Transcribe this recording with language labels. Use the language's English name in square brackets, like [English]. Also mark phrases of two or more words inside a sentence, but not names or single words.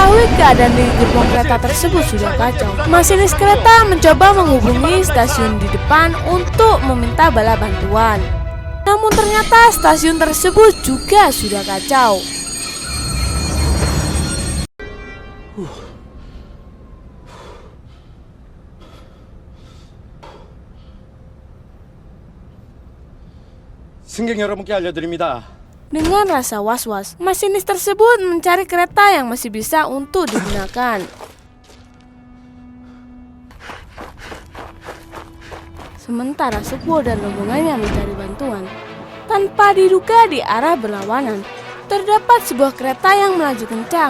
[Indonesian] keadaan di gerbong kereta tersebut sudah kacau. Masinis kereta mencoba menghubungi stasiun di depan untuk meminta bala bantuan. Namun ternyata stasiun tersebut juga sudah kacau. [Korean] 승객 여러분께 알려드립니다. [Indonesian] Dengan rasa was-was, masinis tersebut mencari kereta yang masih bisa untuk digunakan. Sementara Sukwo dan rombongannya mencari bantuan, tanpa diduga di arah berlawanan, terdapat sebuah kereta yang melaju kencang.